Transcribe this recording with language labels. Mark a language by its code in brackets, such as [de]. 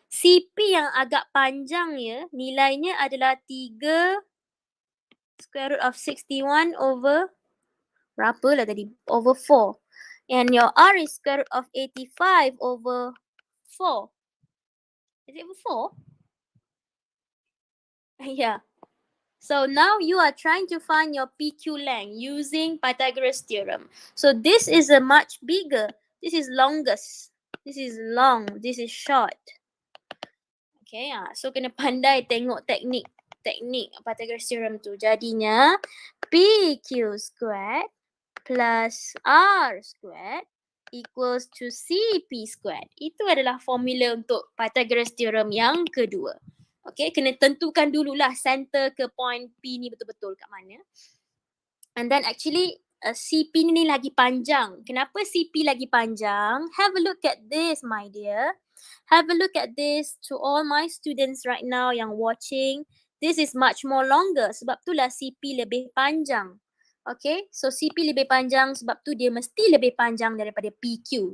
[ms] CP yang agak panjang ya, nilainya adalah 3 square root of 61 over berapa lah tadi? [en] Over 4. And your R is square root of 85 over 4. Is it over 4? Yeah. So now you are trying to find your PQ length using Pythagoras theorem. So this is a much bigger. This is longest. This is long. This is short. [ms] Okay, so kena pandai tengok teknik Pythagoras theorem tu. Jadinya PQ squared plus R squared equals to CP squared. Itu adalah formula untuk Pythagoras theorem yang kedua. Okay, kena tentukan dululah center ke point P ni betul-betul kat mana. And then actually CP ni lagi panjang. Kenapa CP lagi panjang? [en] Have a look at this, my dear. Have a look at this to all my students right now yang watching. This is much more longer. [ms] Sebab itulah CP lebih panjang. Okay, so CP lebih panjang sebab tu dia mesti lebih panjang daripada PQ.